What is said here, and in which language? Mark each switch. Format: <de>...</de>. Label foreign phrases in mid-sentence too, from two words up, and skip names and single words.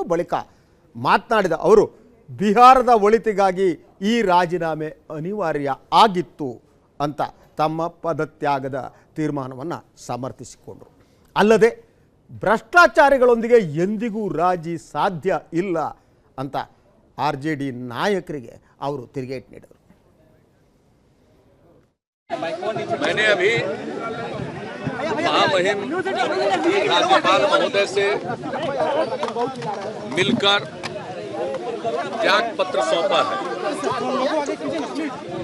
<kn>ಬಳಿಕ ಮಾತನಾಡಿದ ಅವರು, ಬಿಹಾರದ ಒಳಿತಿಗಾಗಿ ಈ ರಾಜೀನಾಮೆ ಅನಿವಾರ್ಯ ಆಗಿತ್ತು ಅಂತ ತಮ್ಮ ಪದತ್ಯಾಗದ ತೀರ್ಮಾನವನ್ನು ಸಮರ್ಥಿಸಿಕೊಂಡರು. ಅಲ್ಲದೆ ಭ್ರಷ್ಟಾಚಾರಿಗಳೊಂದಿಗೆ ಎಂದಿಗೂ ರಾಜಿ ಸಾಧ್ಯ ಇಲ್ಲ ಅಂತ RJD ನಾಯಕರಿಗೆ ಅವರು ತಿರುಗೇಟು ನೀಡಿದರು.</kn> <hi>मैंने अभी महामहिम राज्यपाल महोदय से मिलकर त्याग पत्र सौंपा है।</hi>